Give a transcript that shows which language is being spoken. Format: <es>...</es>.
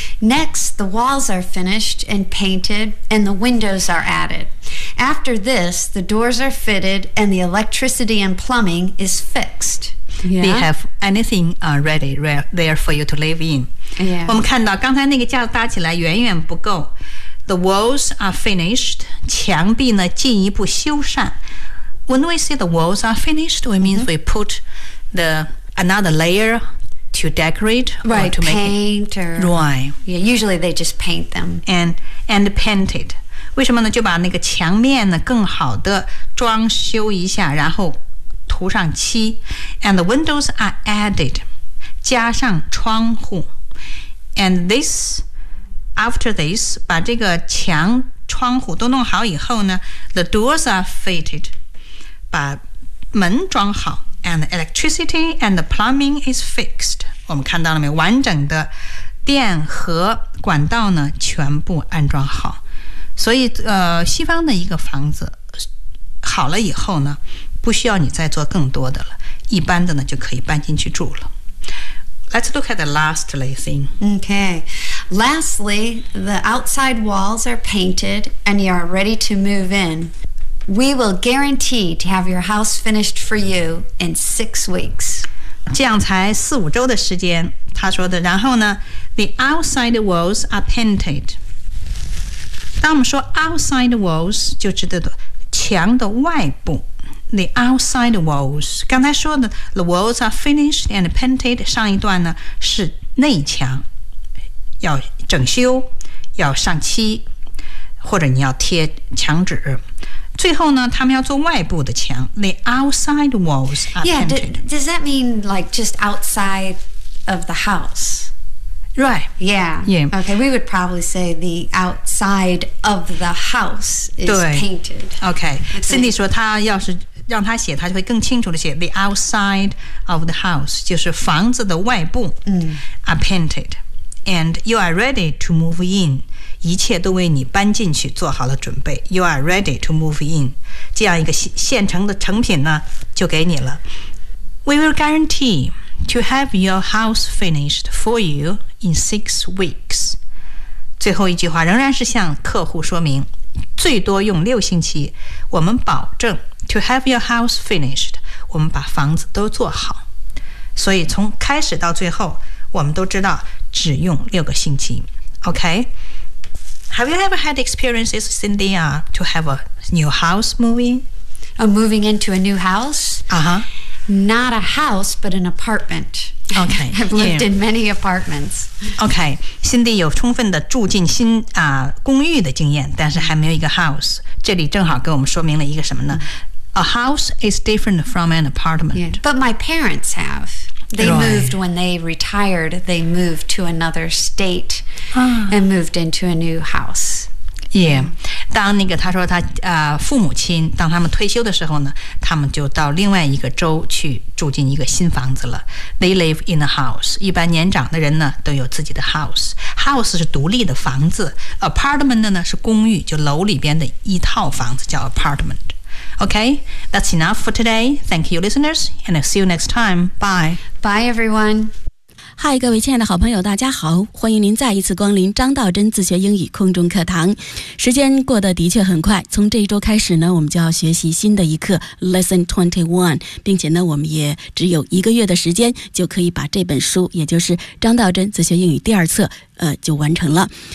<en>Next, the walls are finished and painted, and the windows are added. After this, the doors are fitted, and the electricity and plumbing is fixed. Yeah. They have anything ready there for you to live in. Yeah.</en> <zh>我们看到刚才那个架子搭起来远远不够。</zh> <en>The walls are finished.</en> <zh>墙壁呢进一步修缮。</zh> <en>When we say the walls are finished, we means we put the another layer. To decorate, right, or to paint it, or, right. Yeah, usually they just paint them. And paint it.</en> <zh>为什么呢？就把那个墙面呢更好的装修一下，然后涂上漆。</zh> <en>And the windows are added,</en> <zh>加上窗户。</zh> <en>And this, after this,</en> <zh>把这个墙窗户都弄好以后呢，</zh> <en>the doors are fitted,</en> <zh>把门装好。</zh> <en>And the electricity and the plumbing is fixed.</en> <zh>我们看到了没有？完整的电和管道呢，全部安装好。所以，西方的一个房子好了以后呢，不需要你再做更多的了，一般的呢就可以搬进去住了。</zh> <en>Let's look at the lastly thing. Okay. Lastly, the outside walls are painted, and you are ready to move in. We will guarantee to have your house finished for you in 6 weeks.</en> <zh>这样才4-5周的时间，他说的。然后呢 ，</zh> <en>the outside walls are painted.</en> <zh>当我们说 outside walls， 就指的墙的外部。</zh> <en>The outside walls，</en> <zh>刚才说的</zh> <en>the walls are finished and painted，</en> <zh>上一段呢是内墙，要整修，要上漆，或者你要贴墙纸。最后呢，他们要做外部的墙 ，</zh> <en>the outside walls are yeah, painted. Yeah, does that mean like just outside of the house? Right. Yeah. Yeah. Okay, we would probably say the outside of the house is painted.</en> <zh>Okay. Cindy 说，他要是让他写，他就会更清楚的写</zh> <en>the outside of the house，</en> <zh>就是房子的外部。</zh> <en>Are painted, and you are ready to move in.</en> <zh>一切都为你搬进去做好了准备。</zh> <en>You are ready to move in.</en> <zh>这样一个现成的成品呢，就给你了。</zh> <en>We will guarantee to have your house finished for you in 6 weeks.</en> <zh>最后一句话仍然是向客户说明，最多用6星期。我们保证</zh> <en>to have your house finished.</en> <zh>我们把房子都做好。所以从开始到最后，我们都知道只用6个星期。</zh> <en>OK? Have you ever had experiences, Cindy, to have a new house moving? Moving into a new house? Uh-huh. Not a house, but an apartment. Okay. I've lived in many apartments.</en> <zh>Okay. Cindy 有充分的住进新公寓的经验，但是还没有一个 house. 这里正好给我们说明了一个什么呢？</zh> <en>A house is different from an apartment. Yeah. But my parents have. They moved when they retired. They moved to another state and moved into a new house. Yeah.</en> <zh>当那个他说他父母亲当他们退休的时候呢，他们就到另外一个州去住进一个新房子了。</zh> <en>They live in a house.</en> <zh>一般年长的人呢都有自己的 house. House 是独立的房子。Apartment 呢是公寓，就楼里边的一套房子叫 apartment.</zh> <en>Okay, that's enough for today. Thank you, listeners, and I'll see you next time. Bye. Bye, everyone.</en> <zh>Hi, 各位亲爱的好朋友，大家好，欢迎您再一次光临张道真自学英语空中课堂。时间过得的确很快，从这一周开始呢，我们就要学习新的一课 Lesson 21， 并且呢，我们也只有1个月的时间就可以把这本书，也就是张道真自学英语第二册，就完成了。</zh>